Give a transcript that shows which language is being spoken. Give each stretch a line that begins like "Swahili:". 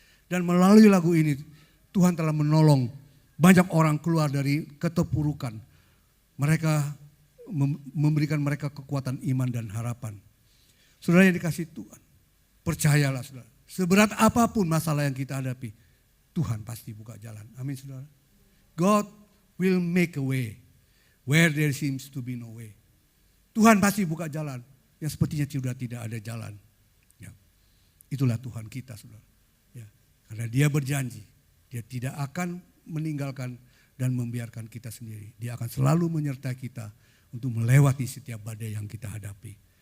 Indonesian: Dan melalui lagu ini Tuhan telah menolong banyak orang keluar dari keterpurukan. Mereka memberikan mereka kekuatan iman dan harapan. Saudara yang dikasih Tuhan, percayalah saudara. Seberat apapun masalah yang kita hadapi, Tuhan pasti buka jalan. Amin saudara.
English: God will make a way where there seems to be no way.
Indonesian: Tuhan pasti buka jalan yang sepertinya sudah tidak ada jalan. Ya. Itulah Tuhan kita saudara. Ya. Karena dia berjanji, dia tidak akan meninggalkan dan membiarkan kita sendiri. Dia akan selalu menyertai kita untuk melewati setiap badai yang kita hadapi.